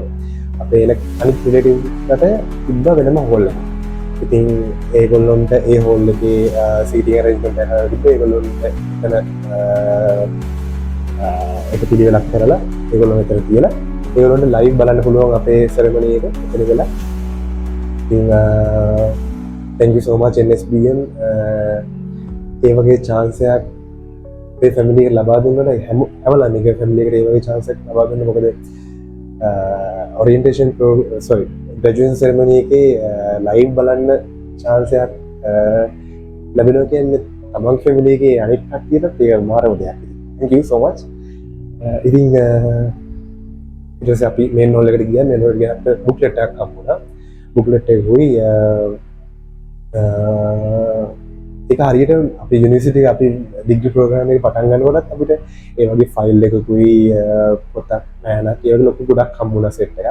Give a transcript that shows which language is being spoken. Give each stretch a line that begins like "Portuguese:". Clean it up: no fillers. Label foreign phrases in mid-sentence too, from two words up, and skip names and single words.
Sinhala: අපේ අනිත් රිලේටිව්ස්ට තිබ්බා වෙනම හෝල් එකක්. ඉතින් ඒගොල්ලොන්ට ඒ හෝල් එකේ
English: seating arrangement
Sinhala: එක තිබ්බා. ඒගොල්ලොන්ට එතන එක පිළිවෙලක් කරලා ඒගොල්ලෝ මෙතන තියලා ඒගොල්ලොන්ට ලයිව් බලන්න පුළුවන් අපේ සෙරමනි එක එතන ගලා. ඉතින්
English: thank you so much
Sinhala: NSBN ඒ වගේ chance එකක් අපේ family එකට ලබා දුන්නා. හැමලා මේක family එකට ඒ වගේ chance එකක් ලබා දුන්නා. මොකද
English: orientation graduation ceremony
Sinhala: එකේ live බලන්න chance එකක් ලැබෙනවා කියන්නේ තමන් family එකේ අනිත් කට්ටියට ඒක මාරම දෙයක්.
English: thank you so much.
Sinhala: ඉතින් ඊට පස්සේ අපි
English: main hall
Sinhala: එකට ගියා.
English: main hall
Sinhala: එකට ගියාට booklet එකක් හම්බුණා. booklet එක හොයි ඒක හරියට අපි යුනිවර්සිටි එක අපි
English: degree program
Sinhala: එක පටන් ගන්නකොටත් අපිට ඒ වගේ ෆයිල් එකකුයි පොතක් පෑනක් ඒ වගේ ලොකු ගොඩක් හම්බුණා සෙට් එක.